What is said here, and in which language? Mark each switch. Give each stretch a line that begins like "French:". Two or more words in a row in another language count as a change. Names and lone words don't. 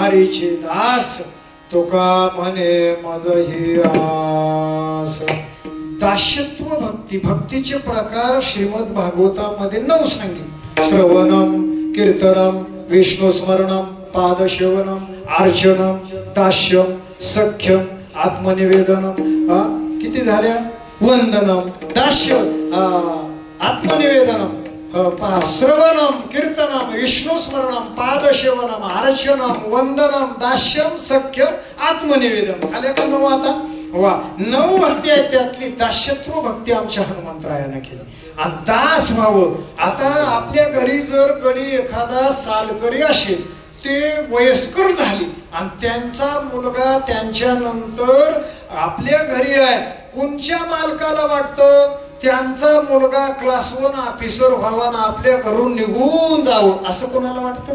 Marathi: हरीचे दास तुका म्हणे मज ही आस. दास्यत्व भक्ती, भक्तीचे प्रकार श्रीमद भागवतामध्ये 9 सांगितले.
Sanskrit: श्रवणम, कीर्तनम, विष्णू स्मरणम, पादसेवनम, अर्चनम, दास्यम, सख्यम, आत्मनिवेदनम,
Marathi: किती झाल्या?
Sanskrit: वंदनम, दास्य, आत्मनिवेदनम, श्रवणम, कीर्तनम, विष्णू स्मरणम, पादसेवनम, अर्चनम, वंदनम, दास्यम, सख्यम, आत्मनिवेदन.
Marathi: झाले का 9 आता? वा, 9 भक्ती आहेत. त्यातली दास्यत्व भक्ती आमच्या हनुमंतरायाने केली. आणि दास व्हावं. आता आपल्या घरी जर कधी एखादा सालकरी असेल, ते वयस्कर झाली आणि त्यांचा मुलगा त्यांच्या नंतर आपल्या घरी आहे, कोणच्या मालकाला वाटतं त्यांचा मुलगा
English: class 1 officer
Marathi: व्हावा ना आपल्या घरून निघून जावं, असं कोणाला वाटतं?